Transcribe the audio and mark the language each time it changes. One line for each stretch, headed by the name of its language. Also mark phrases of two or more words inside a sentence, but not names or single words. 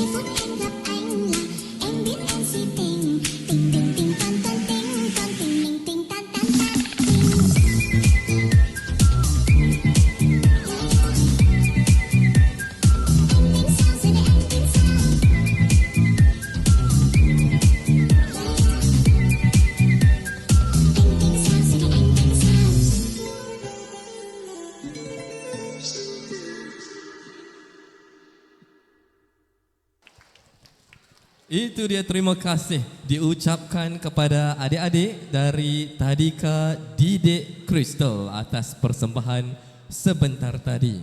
Vietnamese: hẹn gặp anh là em biết em si tình. Tình tình tình tan tan tình, tan tình mình tình tan tan tan tình. Anh tính sao giờ này anh tính sao? Anh tính sao giờ này anh tính sao?
Malay: Itu dia, terima kasih diucapkan kepada adik-adik dari Tadika Didik Kristal atas persembahan sebentar tadi.